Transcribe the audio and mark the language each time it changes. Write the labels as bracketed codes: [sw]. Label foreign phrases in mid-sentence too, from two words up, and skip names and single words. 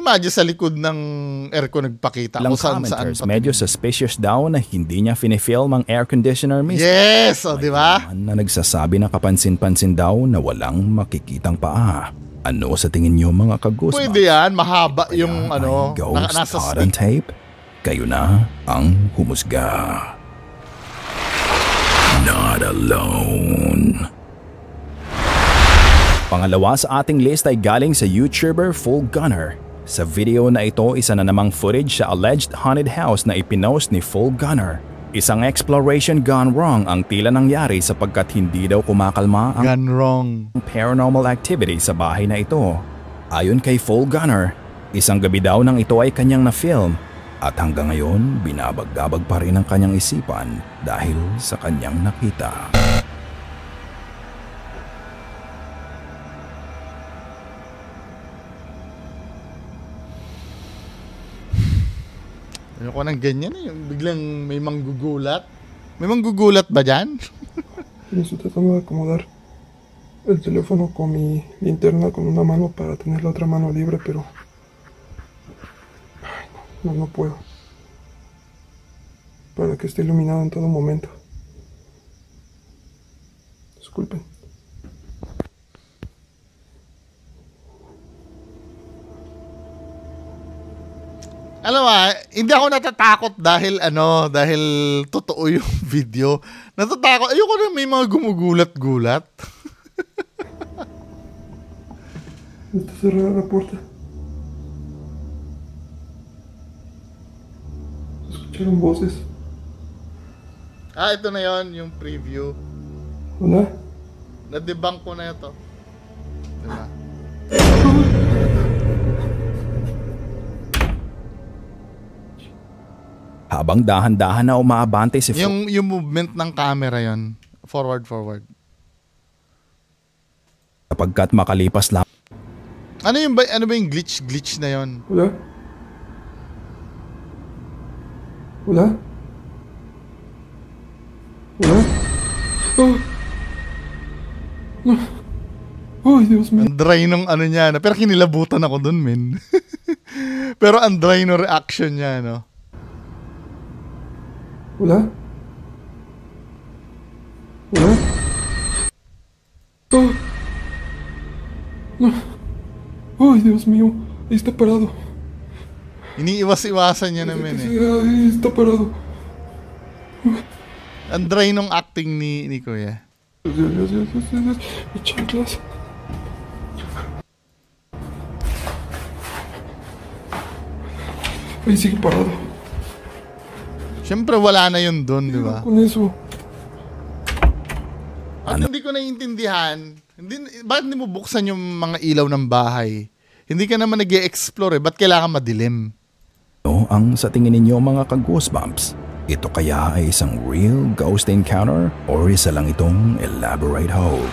[tl] Imagine sa likod ng aircon nagpakita ilang kung saan commenters, medyo suspicious daw na hindi niya finifilm ang air conditioner mismo. Yes, di ba? Na nagsasabi na kapansin-pansin daw na walang makikitang paa. Ano sa tingin niyo mga kagusma? Pwede yan, mahaba yung Ghost nasa [en] caught on stick. [tl] tape? Kayo na ang humusga. [en] Not alone. [tl] Pangalawa sa ating list ay galing sa YouTuber Full Gunner. Sa video na ito, isa na namang footage sa alleged haunted house na ipinost ni Full Gunner. Isang [en] exploration gone wrong [tl] ang tila nangyari sapagkat hindi daw kumakalma ang [en] Gone wrong. paranormal activity [tl] sa bahay na ito. Ayon kay Full Gunner, isang gabi daw nang ito ay kanyang na-film at hanggang ngayon binabag-gabag pa rin ang kanyang isipan dahil sa kanyang nakita. Ayoko ng ganyan yung biglang may manggugulat. May manggugulat ba dyan? [es] Me estoy tratando de acomodar el teléfono con mi linterna con una mano para tener la otra mano libre, pero ay, no puedo. Para que esté iluminado en todo momento. Disculpen. [tl] Alam mo, hindi ako natatakot dahil dahil totoo yung video. Natatakot. Ayoko na may mga gumugulat-gulat. [es] Está cerrada la puerta. Se escucharon voces. [tl] Ito na yon yung preview. Hola. Na-debunk ko na ito. Diba? Habang dahan-dahan na umaabante si Yung movement ng camera yon, forward. sapagkat makalipas lang Ano ba yung glitch na yon? [es] Hola. Hola. Hola. Oh. No. Ay, Dios mío. [tl] Ang dry nung niya, no? Pero kinilabutan ako dun, men. Pero ang [en] dry no reaction [tl] niya, no? [es] Hola. Hola. Oh. No. Ay, Dios mío. Ahí está parado. [tl] Iniiwas-iwasan niya naman, eh. [es] Ahí está parado. [tl] Ang dry nung acting ni Kuya. [es] Dios. Mis chanclas. Ahí sigue parado. [tl] Siyempre, wala na yun dun, di ba? [es] Con eso. [tl] At hindi ko naiintindihan, bakit hindi mo buksan yung mga ilaw ng bahay? Hindi ka naman nag-e-explore, ba't kailangan madilim? ang sa tingin ninyo mga ka-goosebumps. Ito kaya ay isang [en] real ghost encounter [tl] or isa lang itong [en] elaborate hoax?